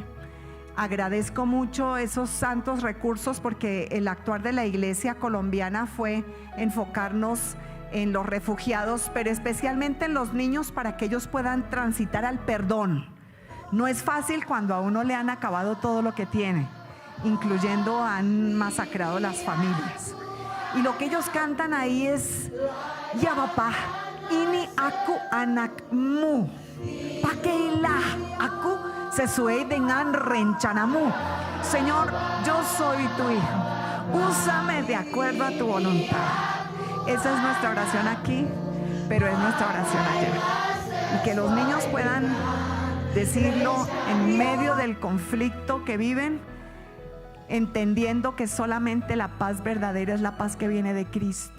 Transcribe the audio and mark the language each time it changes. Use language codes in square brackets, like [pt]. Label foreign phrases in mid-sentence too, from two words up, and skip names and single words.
[es] Agradezco mucho esos santos recursos, porque el actuar de la iglesia colombiana fue enfocarnos en los refugiados, pero especialmente en los niños, para que ellos puedan transitar al perdón. No es fácil cuando a uno le han acabado todo lo que tiene, incluyendo han masacrado las familias. Y lo que ellos cantan ahí es [id] Ya Bapa, ini aku anakmu, pakailah aku sesuai dengan rencanamu. [es] Señor, yo soy tu hijo, úsame de acuerdo a tu voluntad. Esa es nuestra oración aquí, pero es nuestra oración allá. Y que los niños puedan decirlo en medio del conflicto que viven, entendiendo que solamente la paz verdadera es la paz que viene de Cristo.